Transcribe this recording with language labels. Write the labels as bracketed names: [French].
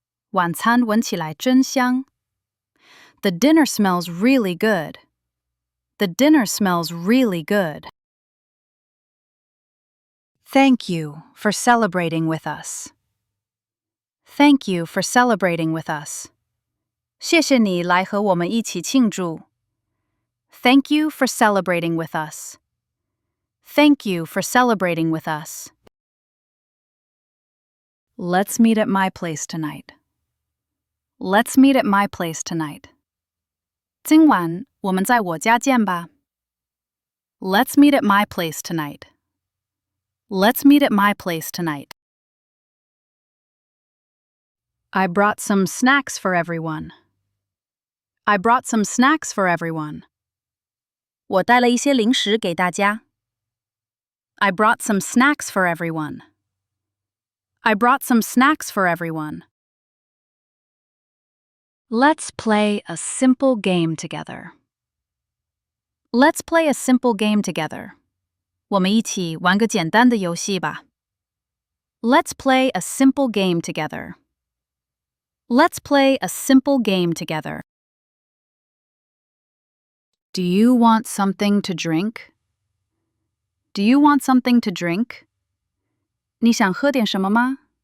[Chinese] 晚餐闻起来真香。 [English] The dinner smells really good. The dinner smells really good. Thank you for celebrating with us. Thank you for celebrating with us. [Chinese] 谢谢你来和我们一起庆祝。 [English] Thank you for celebrating with us. Thank you for celebrating with us. Let's meet at my place tonight. Let's meet at my place tonight. [Chinese] 今晚我们在我家见吧。 [English] Let's meet at my place tonight. Let's meet at my place tonight. I brought some snacks for everyone. I brought some snacks for everyone. [Chinese] 我带了一些零食给大家。 [English] I brought some snacks for everyone. I brought some snacks for everyone. Let's play a simple game together. Let's play a simple game together. [Chinese] 我们一起玩个简单的游戏吧。 [English] Let's play a simple game together. Let's play a simple game together. Do you want something to drink? Do you want something to drink? [Chinese] 你想喝点什么吗？